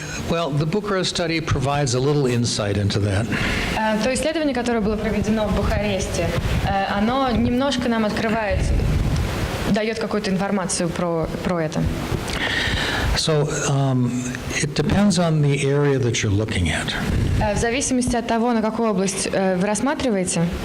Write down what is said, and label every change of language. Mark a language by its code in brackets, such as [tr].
[en] Well, the Bucharest study provides a little insight into that. [ru] То исследование, которое было проведено в Бухаресте, оно немножко нам открывает, дает какую-то информацию про это. [en] So it depends on the area that you're looking at. [ru] В зависимости от того, на какую область вы рассматриваете.